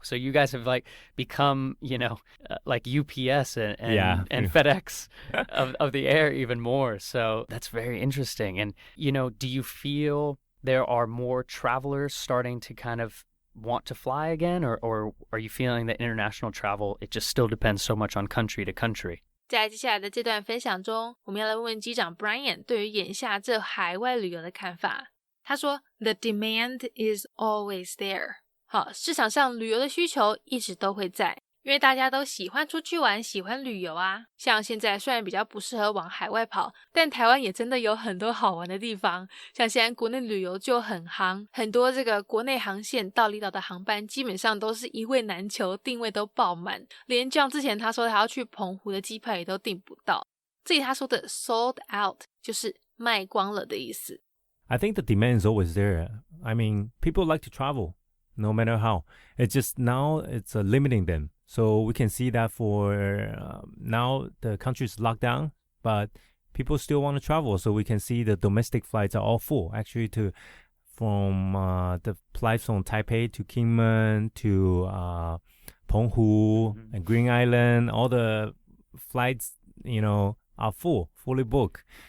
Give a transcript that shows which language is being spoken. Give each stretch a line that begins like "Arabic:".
English: So you guys have become, like UPS and FedEx of the air even more. So that's very interesting. And, do you feel there are more travelers starting to kind of want to fly again? Or are you feeling that international travel, it just still depends so much on country to country?
Chinese: 在接下来的这段分享中，我们要来问问机长 Bryan 对于眼下这海外旅游的看法。
English: 他说 The demand is always there.
Chinese: 好，市场上旅游的需求一直都会在，因为大家都喜欢出去玩，喜欢旅游啊。像现在虽然比较不适合往海外跑，但台湾也真的有很多好玩的地方。像现在国内旅游就很夯，很多这个国内航线到离岛的航班基本上都是一位难求，定位都爆满，连John之前他说他要去澎湖的机票也都订不到。这里他说的 sold out 就是卖光了的意思。
English: I think the demand is always there. I mean, people like to travel, no matter how. It's just now it's limiting them. So we can see that for now the country is locked down, but people still want to travel. So we can see the domestic flights are all full. Actually, from the flights from Taipei to Kinmen to Penghu and Green Island, all the flights, are fully booked.